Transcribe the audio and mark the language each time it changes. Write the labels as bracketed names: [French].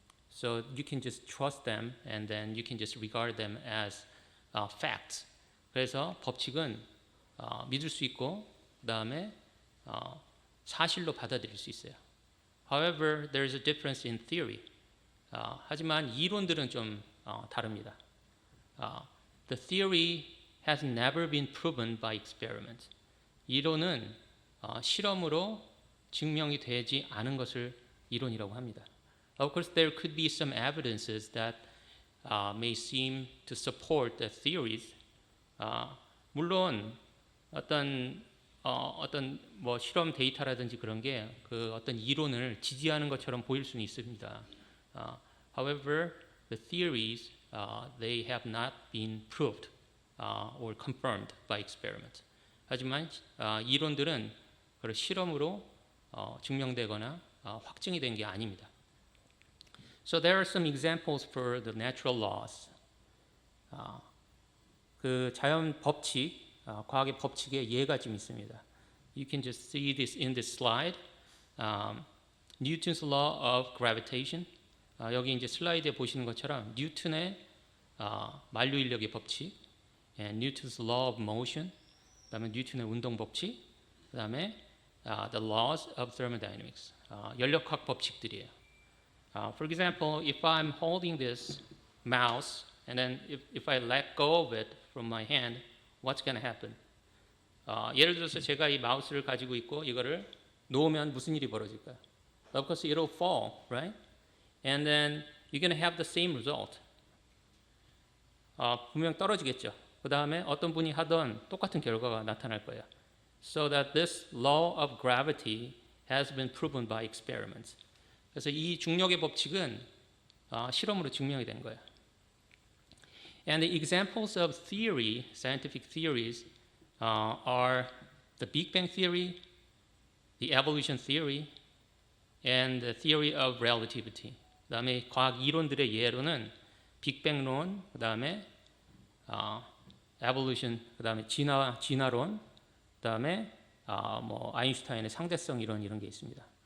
[English] So you can just trust them and then you can just regard them as facts. [Korean] 그래서 법칙은 믿을 수 있고 그 다음에 사실로 받아들일 수 있어요. [English] However, there is a difference in theory. [Korean] 하지만 이론들은 좀 다릅니다. [English] The theory has never been proven by experiment. [Korean] 이론은 실험으로 증명이 되지 않은 것을 이론이라고 합니다. [English] Of course, there could be some evidences that may seem to support the theories. [Korean] 물론 어떤 뭐 실험 데이터라든지 그런 게 그 어떤 이론을 지지하는 것처럼 보일 수는 있습니다. [English] However, the theories they have not been proved or confirmed by experiment. [Korean] 하지만 이론들은 실험으로 증명되거나 확증이 된 게 아닙니다. [English] So there are some examples for the natural laws. [Korean] 그 자연 법칙, 과학의 법칙의 예가 좀 있습니다. [English] You can just see this in this slide. Newton's law of gravitation. [Korean] 여기 이제 슬라이드에 보시는 것처럼 뉴턴의 만류 인력의 법칙, [English] and Newton's law of motion. [Korean] 그다음에 뉴턴의 운동 법칙, 그다음에 [English] the laws of thermodynamics, [Korean] 연력학 법칙들이에요. [English] For example, if I'm holding this mouse and then if I let go of it from my hand, what's going to happen? [Korean] 예를 들어서 제가 이 마우스를 가지고 있고 이거를 놓으면 무슨 일이 벌어질까요? [English] Of course, it'll fall, right? And then you're going to have the same result. [Korean] 분명 떨어지겠죠. 그 다음에 어떤 분이 하던 똑같은 결과가 나타날 거예요. [English] So that this law of gravity has been proven by experiments. [Korean] 그래서 이 중력의 법칙은 실험으로 증명이 된 거예요. [English] And the examples of theory, scientific theories, are the Big Bang theory, the evolution theory, and the theory of relativity. [Korean] 그 다음에 과학 이론들의 예로는 빅뱅론, 그 다음에 evolution, 그 다음에 진화론, 그 다음에 뭐 아인슈타인의 상대성 이론 이런 게 있습니다.